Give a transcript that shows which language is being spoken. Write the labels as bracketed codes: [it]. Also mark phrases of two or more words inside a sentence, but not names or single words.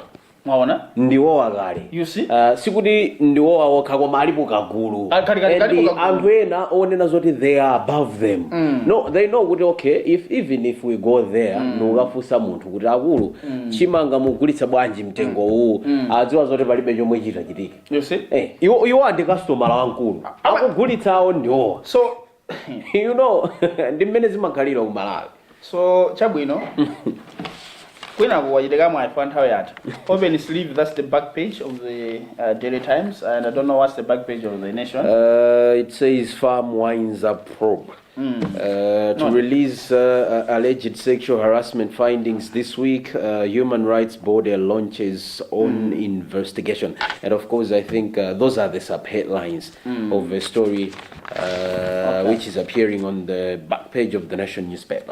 [ny] Mwaona? Ndiwowa kale. [en] You see? [ny] Sikuti ndiwowa wokha koma alipo kagulu. Anthu ena onena zoti [en] they are above them. No, they know [ny] kuti [en] okay, even if we go there [ny] nukafusa munthu kuti akulu chimanga mugulitsa bwanji mtengo uwu adziwa zoti palibe chomwe chitachitike. [en] You see? [ny] Iwo andi customer wankulu. Akugulitsawo ndiwowa. [en] So you know, [ny] ndi mmene zimakhalira ku Malawi. So chabwino kwina kuwachitika mwa ifa nthawi yathu. [en] Open sleeve, that's the back page of the Daily Times, and I don't know what's the back page of the Nation. It says farm winds up probe to release alleged sexual harassment findings this week. Human Rights Body launches own investigation, and of course I think those are the sub-headlines of the story which is appearing on the back page of the Nation newspaper.